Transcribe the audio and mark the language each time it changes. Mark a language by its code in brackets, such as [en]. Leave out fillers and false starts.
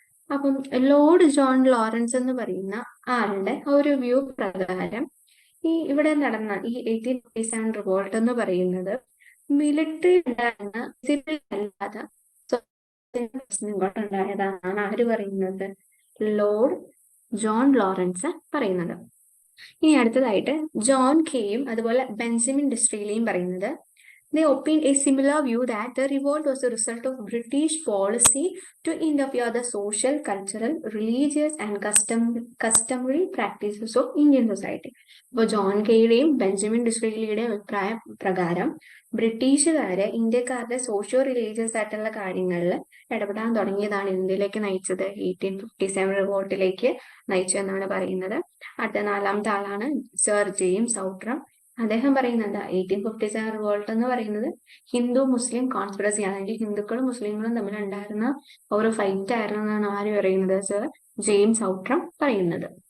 [ml] അപ്പം Lord John Lawrence എന്ന് പറയുന്ന ആളുടെ ഒരു വ്യൂ പ്രകാരം ഇവിടെ നടന്ന ഈ 1857 റിവോൾട്ട് എന്ന് പറയുന്നത് മിലിറ്ററി ഉണ്ടായിരുന്ന സിവിൽ അല്ലാതെ ഇങ്ങോട്ടുണ്ടായതാണ് ആര് പറയുന്നത്? ലോർഡ് ജോൺ ലോറൻസ് പറയുന്നത്. ഇനി അടുത്തതായിട്ട് ജോൺ കെയും അതുപോലെ ബെഞ്ചമിൻ ഡിസ്ട്രീലിയും പറയുന്നത് [en] They opined a similar view that the revolt was a result of British policy to interfere the social, cultural, religious and customary practices of Indian society. [ml] ഇപ്പോൾ John കെയുടെയും Benjamin ഡിസ്രേലിയുടെയും അഭിപ്രായ പ്രകാരം ബ്രിട്ടീഷുകാര് ഇന്ത്യക്കാരുടെ സോഷ്യോ റിലീജിയസ് ആയിട്ടുള്ള കാര്യങ്ങളിൽ ഇടപെടാൻ തുടങ്ങിയതാണ് ഇന്ത്യയിലേക്ക് നയിച്ചത്, 1857 റിവോൾട്ടിലേക്ക് നയിച്ചു എന്നാണ് പറയുന്നത്. അടുത്ത നാലാമത്തെ ആളാണ് സർ ജെയിംസ് ഔട്ട്രം. അദ്ദേഹം പറയുന്നത് 1857 റിവോൾട്ട് എന്ന് പറയുന്നത് ഹിന്ദു മുസ്ലിം കോൺസ്പിറസി ആണ്, അല്ലെങ്കിൽ ഹിന്ദുക്കളും മുസ്ലിങ്ങളും തമ്മിൽ ഉണ്ടായിരുന്ന ഒരു ഫൈറ്റ് ആയിരുന്നു എന്നാണ് ആര് പറയുന്നത്, സർ ജെയിംസ് ഔട്ട്രം പറയുന്നത്.